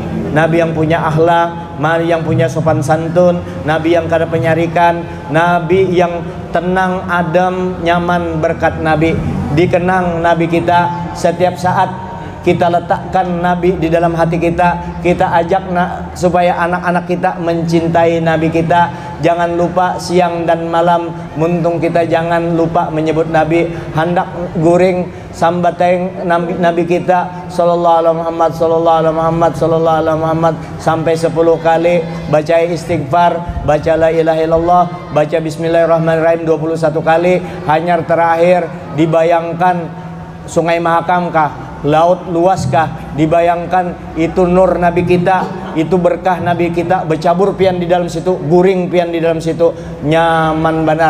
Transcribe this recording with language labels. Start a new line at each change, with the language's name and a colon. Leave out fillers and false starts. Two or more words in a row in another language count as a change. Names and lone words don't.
Banjar: Nabi yang punya akhlak, Nabi yang punya sopan santun, Nabi yang kada penyarikan, Nabi yang tenang, adem, nyaman. Berkat Nabi, dikenang Nabi kita setiap saat. Kita letakkan Nabi di dalam hati kita. Kita ajak supaya anak-anak kita mencintai Nabi kita. Jangan lupa siang dan malam, muntung kita jangan lupa menyebut Nabi. Hendak guring sambateng Nabi kita
Arabic: صلى الله عليه محمد, صلى الله عليه محمد, صلى الله عليه محمد
Banjar: sampai 10 kali. Baca istighfar, baca
Arabic: لا إله إلا الله,
Banjar: baca bismillahirrahmanirrahim 21 kali. Hanyar terakhir, dibayangkan Sungai Mahakam kah, laut luas kah, dibayangkan itu nur Nabi kita, itu berkah Nabi kita, bercabur pian di dalam situ, guring pian di dalam situ, nyaman benar.